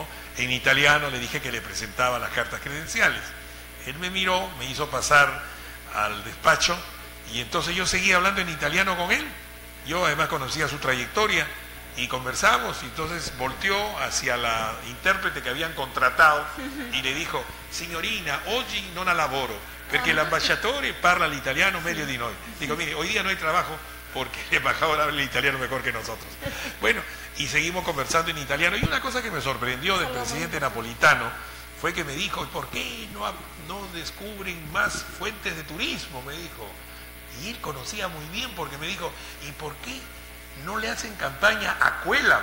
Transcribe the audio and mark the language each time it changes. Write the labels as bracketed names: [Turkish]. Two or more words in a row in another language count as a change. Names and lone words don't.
[Spanish] En italiano le dije que le presentaba las cartas credenciales. Él me miró, me hizo pasar al despacho y entonces yo seguía hablando en italiano con él. Yo además conocía su trayectoria y conversamos y entonces volteó hacia la intérprete que habían contratado y le dijo, [Italian] signorina, oggi non lavoro, perché l'ambasciatore parla l'italiano meglio di noi. [Spanish] Digo, mire, hoy día no hay trabajo porque el embajador habla el italiano mejor que nosotros. Bueno, y seguimos conversando en italiano. Y una cosa que me sorprendió del presidente napolitano fue que me dijo, ¿por qué no descubren más fuentes de turismo? Me dijo. Y él conocía muy bien porque me dijo, ¿y por qué no le hacen campaña a Cuélap?